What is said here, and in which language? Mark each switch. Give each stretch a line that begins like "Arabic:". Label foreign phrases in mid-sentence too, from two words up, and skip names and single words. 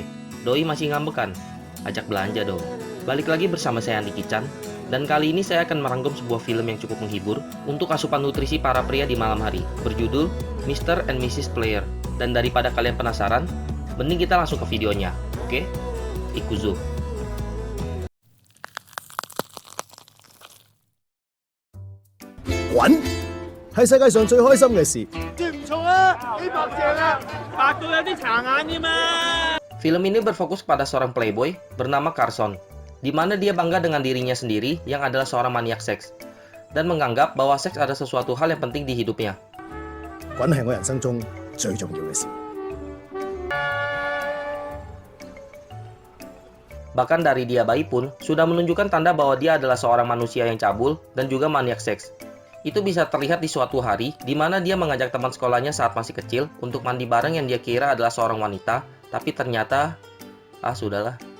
Indonesian: Doi masih ngambek kan? Ajak belanja dong. Balik lagi bersama saya Andi Kican, dan kali ini saya akan merangkum sebuah film yang cukup menghibur untuk asupan nutrisi para pria di malam hari, berjudul Mr. and Mrs. Player. Dan daripada kalian penasaran, mending kita langsung ke videonya, oke? Ikuzo.
Cantonese: 滾！係世界上最開心嘅事。知唔錯啊？呢白正啊，白到有啲殘眼添啊！
Indonesian: Film ini berfokus pada seorang playboy bernama Carson, di mana dia bangga dengan dirinya sendiri yang adalah seorang maniak seks, dan menganggap bahwa seks adalah sesuatu hal yang penting di hidupnya.
Cantonese: 滾係我人生中最重要嘅事。
Indonesian: Bahkan dari dia bayi pun sudah menunjukkan tanda bahwa dia adalah seorang manusia yang cabul dan juga maniak seks. Itu bisa terlihat di suatu hari di mana dia mengajak teman sekolahnya saat masih kecil untuk mandi bareng yang dia kira adalah seorang wanita, tapi ternyata sudahlah.